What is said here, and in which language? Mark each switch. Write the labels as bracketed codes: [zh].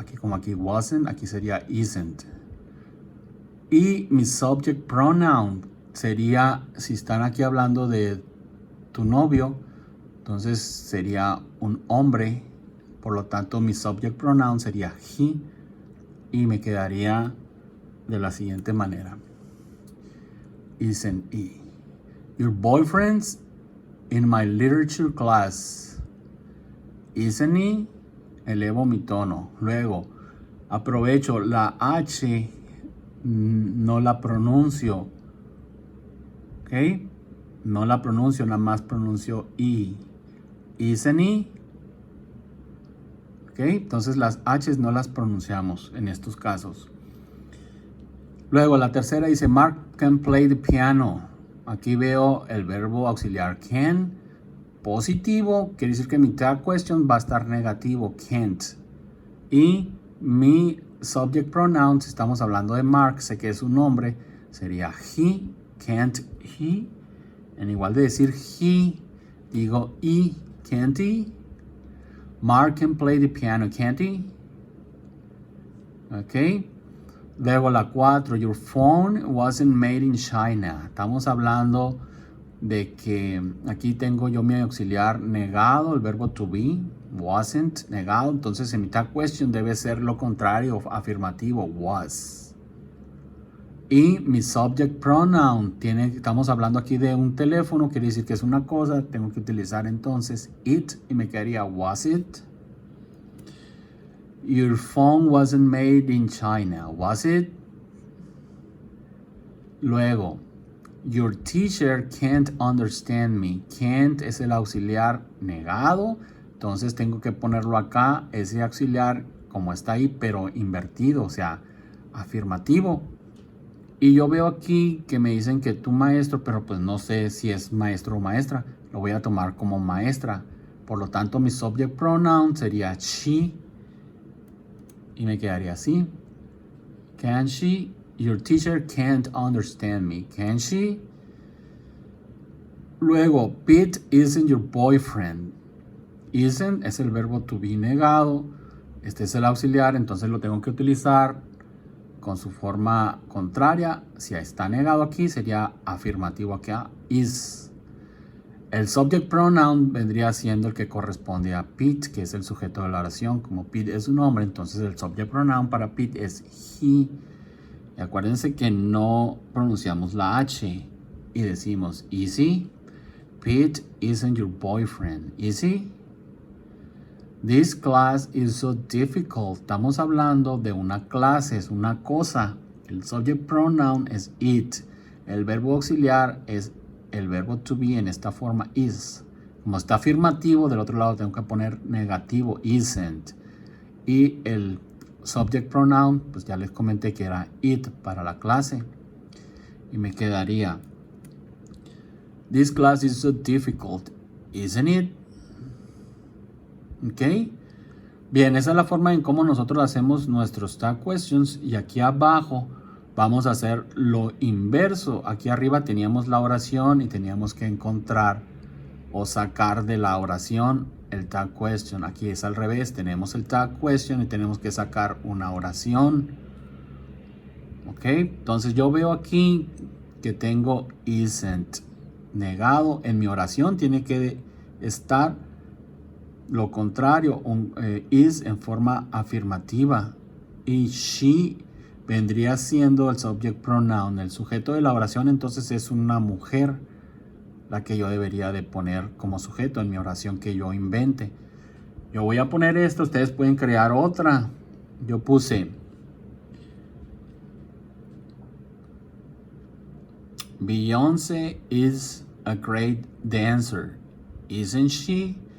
[es] Aquí como aquí wasn't, aquí sería isn't. Y mi subject pronoun sería, si están aquí hablando de tu novio, entonces sería un hombre. Por lo tanto, mi subject pronoun sería he. Y me quedaría de la siguiente manera. [en] Isn't he? Your boyfriend's in my literature class. Isn't he? [es] elevo mi tono. Luego, aprovecho la H, no la pronuncio. ¿Ok? No la pronuncio, nada más pronuncio I. [en] Isn't he? [es] ¿Ok? Entonces las H's no las pronunciamos en estos casos. Luego la tercera dice, [en] Mark can play the piano. [es] Aquí veo el verbo auxiliar can, positivo, quiere decir que mi tag question va a estar negativo, can't. Y mi subject pronoun, si estamos hablando de Mark, sé que es un nombre, sería he, [en] can't he. [es] En igual de decir he, digo he, [en] can't he. Mark can play the piano, can't he? Ok. [es] Luego la 4, [en] your phone wasn't made in China. [es] Estamos hablando de que aquí tengo yo mi auxiliar negado, el verbo to be, wasn't, negado. Entonces en mi tag question debe ser lo contrario, afirmativo, was. Y mi subject pronoun, estamos hablando aquí de un teléfono, quiere decir que es una cosa, tengo que utilizar entonces it y me quedaría was it. [en] Your phone wasn't made in China, was it? Luego, your teacher can't understand me. [es] Can't es el auxiliar negado, entonces tengo que ponerlo acá, ese auxiliar como está ahí, pero invertido, o sea, afirmativo. Y yo veo aquí que me dicen que tu maestro, pero pues no sé si es maestro o maestra. Lo voy a tomar como maestra. Por lo tanto, mi subject pronoun sería she. Y me quedaría así. [en] Can she? Your teacher can't understand me. Can she? Luego, Pete isn't your boyfriend. [es] Isn't es el verbo to be negado. Este es el auxiliar, entonces lo tengo que utilizar con su forma contraria. Si está negado aquí, sería afirmativo acá. Is. El subject pronoun vendría siendo el que corresponde a Pete, que es el sujeto de la oración. Como Pete es un hombre, entonces el subject pronoun para Pete es he. Y acuérdense que no pronunciamos la H y decimos, [en] is he? Pete isn't your boyfriend, is he? This class is so difficult. [es] Estamos hablando de una clase, es una cosa. El subject pronoun es it. El verbo auxiliar es el verbo to be en esta forma is. Como está afirmativo, del otro lado tengo que poner negativo, isn't. Y el subject pronoun, pues ya les comenté que era it para la clase. Y me quedaría, [en] this class is so difficult, isn't it? [es] ¿Ok? Bien, esa es la forma en cómo nosotros hacemos nuestros tag questions. Y aquí abajo vamos a hacer lo inverso. Aquí arriba teníamos la oración y teníamos que encontrar o sacar de la oración el tag question. Aquí es al revés. Tenemos el tag question y tenemos que sacar una oración. ¿Ok? Entonces yo veo aquí que tengo isn't negado. En mi oración tiene que estar lo contrario, is en forma afirmativa. Y she vendría siendo el subject pronoun. El sujeto de la oración entonces es una mujer, la que yo debería de poner como sujeto en mi oración que yo invente. Yo voy a poner esto, ustedes pueden crear otra. Yo puse [en] Beyoncé is a great dancer, isn't she?